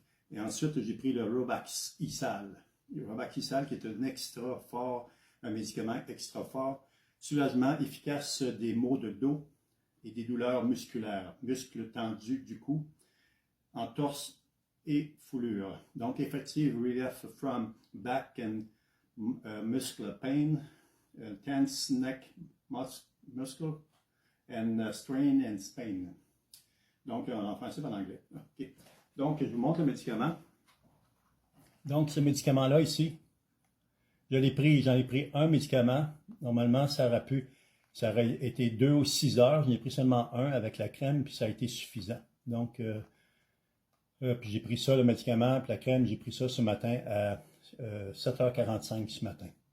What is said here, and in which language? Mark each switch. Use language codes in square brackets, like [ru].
[fr] Et ensuite, j'ai pris le Robaxisal. Le Robaxisal qui est un extra fort, un médicament extra fort, soulagement efficace des maux de dos et des douleurs musculaires, muscles tendus du cou, entorse et foulure. [en] Donc, effective relief from back and muscle pain, tense neck muscle, and strain and pain. [fr] Donc, en français et en anglais. Okay. Donc, je vous montre le médicament. Donc, ce médicament-là ici, j'en ai pris un médicament. Normalement, ça aurait été 2 ou 6 heures. J'en ai pris seulement un avec la crème, puis ça a été suffisant. Donc, puis j'ai pris ça, le médicament, puis la crème, j'ai pris ça ce matin à 7h45 ce matin.